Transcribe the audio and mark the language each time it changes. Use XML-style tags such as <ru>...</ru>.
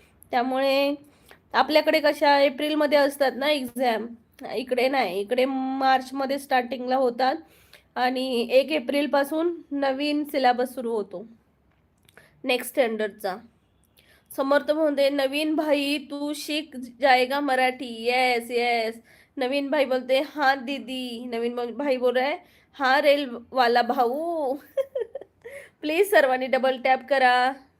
<mr>त्यामुळे आपल्याकडे कशा एप्रिल मध्ये असतात ना एक्झाम, इकडे नाही. इकडे मार्च मध्ये स्टार्टिंगला होतात आणि 1 एप्रिल पासून नवीन सिलेबस सुरू होतो नेक्स्ट स्टँडर्डचा. समर्थ म्हणते नवीन भाई</mr> <hi>तू शिक जाएगा</hi> <mr>मराठी. Yes yes. नवीन भाई बोलते</mr> <hi>हाँ दीदी. नवीन भाई बोल रहा है हाँ रेल वाला भाऊ.</hi> <mr>प्लीज सर्वांनी डबल टॅप करा.</mr>